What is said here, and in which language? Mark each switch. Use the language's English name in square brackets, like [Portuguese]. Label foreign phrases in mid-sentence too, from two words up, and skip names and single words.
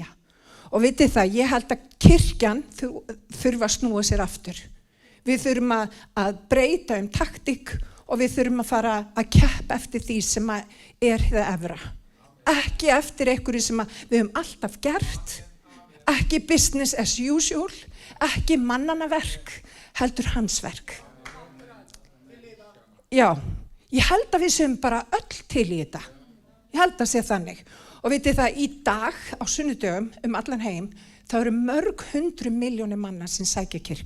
[Icelandic] Og vitið það, ég held að kirkjan þurfa að snúa sér aftur. Við þurfum að breyta taktík og við þurfum að fara að keppa eftir því sem er það efra. Ekki eftir einhverju sem við höfum alltaf gert, ekki [English] business as usual, [Icelandic] ekki mannanna verk, heldur hans verk. Já, ég held að við séum bara öll til í þetta. Ég held að sé þannig. Og vitið það, í dag á sunnudögum allan heim, þá eru mörg 100 milljónir manna sem sækja kirkju.